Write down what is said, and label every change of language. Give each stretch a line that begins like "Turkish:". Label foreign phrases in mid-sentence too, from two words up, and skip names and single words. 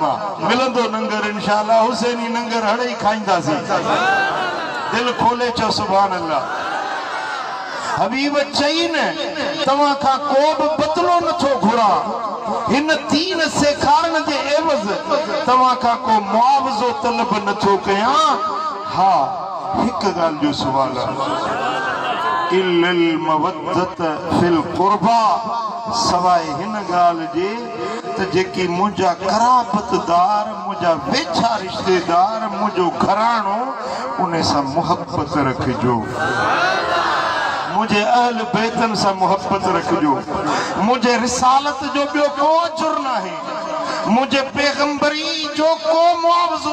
Sindhi: आहे मिलंदो नंगर इंशाअल्लाह हुसैनी नंगर हणे ई खाईंदासीं दिलि खोले चओ
Arabic: سبحان الله
Sindhi: हबीब चई न तव्हां खां को बि बदिलो नथो घुरां हिन दीन सेखारण जे एवज़ तव्हां खां को मुआवज़ो तलब नथो कयां हा हिकु ॻाल्हि जो सुवाल आहे
Arabic: إلا المودة في القربى
Sindhi: सवाए हिन गाल जे त जेकी मुंहिंजा कराबतदार मुंहिंजा वेझा रिश्तेदार मुंहिंजो घराणो उन सां मुहबत रखिजो मुझे अहल बैतन सां मुहब्बत रखिजो मुझे रिसालत जो ॿियो को अजुर नाहे मुझे पैगंबरी जो को मुआवज़ो